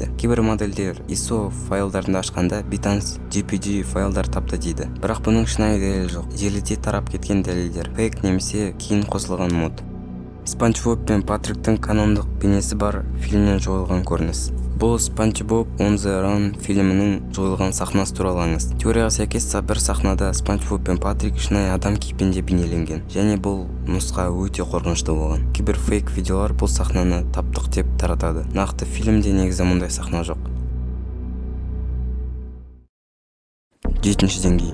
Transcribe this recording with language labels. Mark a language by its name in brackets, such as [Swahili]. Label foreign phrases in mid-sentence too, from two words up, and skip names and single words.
[Kazakh] Кейбір модельдер ISO файлдарын ашқанда бейтаныс JPG файлдар тапты дейді. Бірақ бұның шынайы дәлелі жоқ. Желіде тарап кеткен дәлелдер фейк немесе кейін қосылған мод. Спанч Боб пен Патриктің канондық бейнесі бар фильмнен жойылған көрініс. Бұл Спанч Боб on the Run фильмінің жойылған сахнасы туралы аңыз. Теорияға сәйкес бір сахнада Спанч Боб пен Патрик шынайы адам кейпінде бейнеленген, және бұл нұсқа өте қорқынышты болған. Кейбір фейк видеолар бұл сахнаны таптық деп таратады. Нақты фильмде негізі мұндай сахна жоқ. 7-ші деңгей.